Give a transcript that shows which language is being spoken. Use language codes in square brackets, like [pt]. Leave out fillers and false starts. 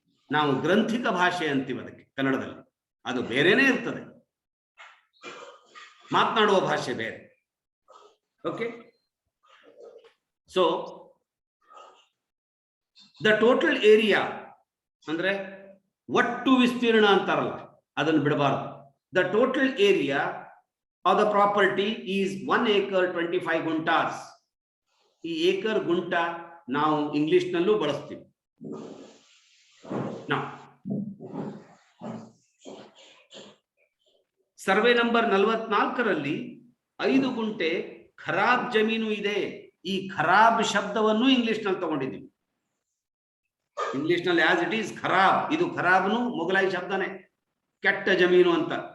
[kn] ನಾವು ಗ್ರಂಥಿಕ ಭಾಷೆ ಅಂತೀವಿ ಅದಕ್ಕೆ ಕನ್ನಡದಲ್ಲಿ. ಅದು ಬೇರೆನೇ ಇರ್ತದೆ, ಮಾತನಾಡುವ ಭಾಷೆ ಬೇರೆ. Okay, so the total area ಅಂದ್ರೆ ಒಟ್ಟು ವಿಸ್ತೀರ್ಣ ಅಂತಾರಲ್ಲ, ಅದನ್ನು ಬಿಡಬಾರ್ದು. [en] The total area of the property is 1 acre 25 guntas. [kn] ಈ ಏಕರ್ ಗುಂಟ ನಾವು ಇಂಗ್ಲಿಷ್ ನಲ್ಲೂ ಬಳಸ್ತೀವಿ. ಸರ್ವೆ ನಂಬರ್ 44ರಲ್ಲಿ 5 ಗುಂಟೆ ಖರಾಬ್ ಜಮೀನು ಇದೆ. ಈ ಖರಾಬ್ ಶಬ್ದವನ್ನು ಇಂಗ್ಲಿಷ್ ನಲ್ಲಿ ತಗೊಂಡಿದ್ದೀವಿ. ಇಂಗ್ಲಿಷ್ ನಲ್ಲಿ [en] as it is [kn] ಖರಾಬ್, ಇದು ಖರಾಬ್ನು ಮೊಘಲಾಯಿ ಶಬ್ದನೇ, ಕೆಟ್ಟ ಜಮೀನು ಅಂತ.